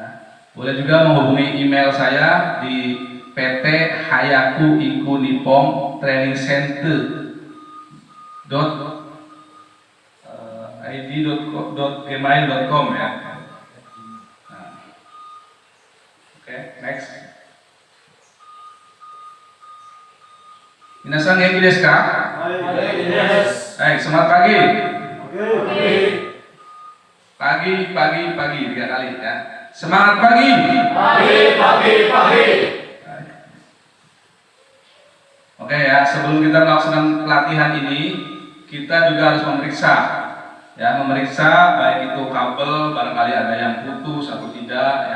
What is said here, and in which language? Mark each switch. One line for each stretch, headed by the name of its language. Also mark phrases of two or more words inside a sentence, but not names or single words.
Indonesian: Boleh juga menghubungi email saya di PT Hayaku Ikunipong Training Center id.gmail.com ya. Nah. Oke, next.
Japanese: みなさん元気ですか?
Indonesian: Baik, semangat pagi. Pagi 3 kali ya. Semangat pagi. Pagi. Oke ya, sebelum kita melaksanakan pelatihan ini, kita juga harus memeriksa baik itu kabel barangkali ada yang putus atau tidak ya.